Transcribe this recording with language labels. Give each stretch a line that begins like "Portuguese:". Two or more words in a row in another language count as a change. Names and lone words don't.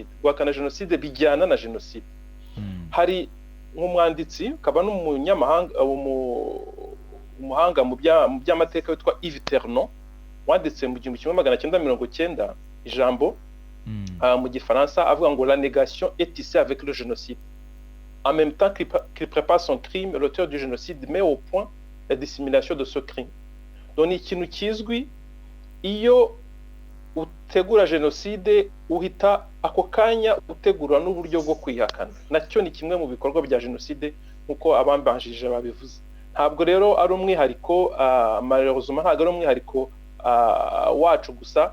Kinyarwanda: Guhakana jenoside bijyana na jenoside. Hari nk'umwanditsi akaba n'umunyamahanga umuhanga mu by'amateka witwa Yves Ternon wanditse mu 1990 ijambo mu gifaransa avuga ngo
French: la négation est tissée avec le génocide. En même temps qu'il prépare son crime, l'auteur du génocide met au point la dissimulation de ce crime.
Kinyarwanda: Donc ikintu kizwi iyo utegura jenoside uhita ako kanya utegura n'uburyo bwo kwihakana. Nacyo ni kimwe mu bikorwa bya jenoside nkuko abambanjije babivuze. Ntabwo rero ari umwihariko malheureusement ntabwo ari umwihariko wacu gusa.